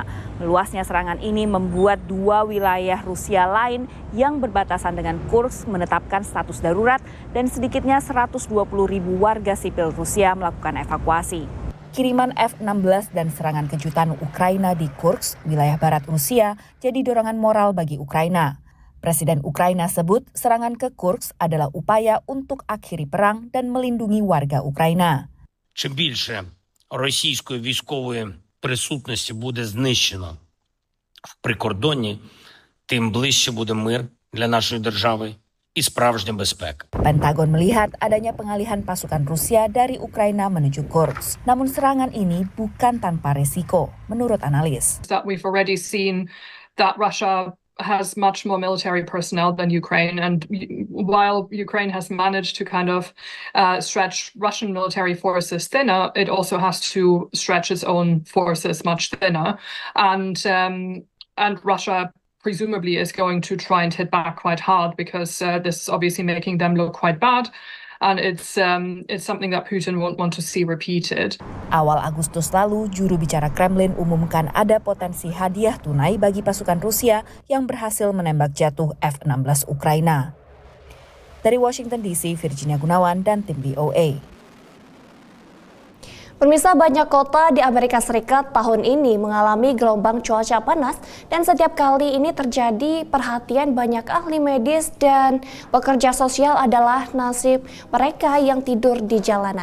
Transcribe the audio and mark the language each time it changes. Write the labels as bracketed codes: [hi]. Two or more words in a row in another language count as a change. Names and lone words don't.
[id] Meluasnya serangan ini membuat dua wilayah Rusia lain yang berbatasan dengan Kursk menetapkan status darurat dan sedikitnya 120.000 warga sipil Rusia melakukan evakuasi. Kiriman F-16 dan serangan kejutan Ukraina di Kursk, wilayah barat Rusia, jadi dorongan moral bagi Ukraina. Presiden Ukraina sebut serangan ke Kursk adalah upaya untuk akhiri perang dan melindungi warga Ukraina. [uk] Чим більше російської військової присутності буде знищено в прикордонні, тим ближче буде мир для нашої держави і справжня безпека. [id] Pentagon melihat adanya pengalihan pasukan Rusia dari Ukraina menuju Kursk. Namun serangan ini bukan tanpa resiko, menurut analis. [en] We've already seen that Russia has much more military personnel than Ukraine, and while Ukraine has managed to kind of stretch Russian military forces thinner, it also has to stretch its own forces much thinner, and Russia presumably is going to try and hit back quite hard because this is obviously making them look quite bad. And it's something that Putin won't want to see repeated. [id] Awal Agustus lalu, juru bicara Kremlin umumkan ada potensi hadiah tunai bagi pasukan Rusia yang berhasil menembak jatuh F-16 Ukraina. Dari Washington DC, Virginia Gunawan dan tim VOA. Pemirsa, banyak kota di Amerika Serikat tahun ini mengalami gelombang cuaca panas dan setiap kali ini terjadi perhatian banyak ahli medis dan pekerja sosial adalah nasib mereka yang tidur di jalanan.